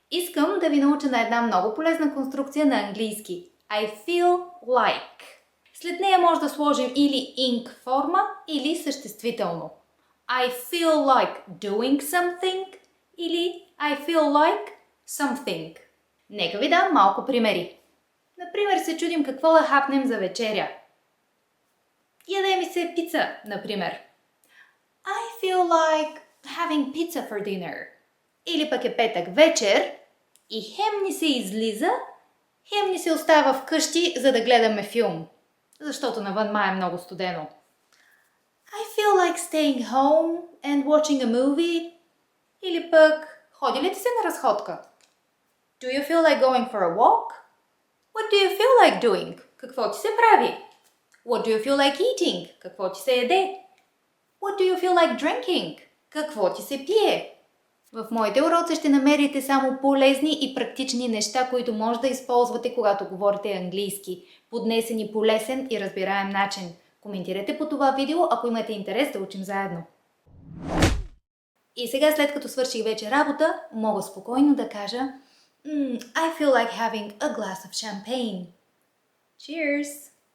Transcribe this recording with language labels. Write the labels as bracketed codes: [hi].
[bg] Искам да ви науча на една много полезна конструкция на английски. [en] I feel like. [bg] След нея може да сложим или ing форма, или съществително. [en] I feel like doing something [bg] или [en] I feel like something. [bg] Нека ви дам малко примери. Например, се чудим какво да хапнем за вечеря. Яде ми се пица, например. [en] I feel like having pizza for dinner. [bg] Или пък е петък вечер и хем ни се излиза, хем ни се остава вкъщи, за да гледаме филм. Защото навън май е много студено. [en] I feel like staying home and watching a movie. [bg] Или пък, ходи ли ти се на разходка? [en] Do you feel like going for a walk? What do you feel like doing? [bg] Какво ти се прави? [en] What do you feel like eating? [bg] Какво ти се яде? [en] What do you feel like drinking? [bg] Какво ти се пие? В моите уроци ще намерите само полезни и практични неща, които може да използвате, когато говорите английски, поднесени по лесен и разбираем начин. Коментирайте по това видео, ако имате интерес да учим заедно. И сега, след като свърших вече работа, мога спокойно да кажа [en] I feel like having a glass of champagne. Cheers!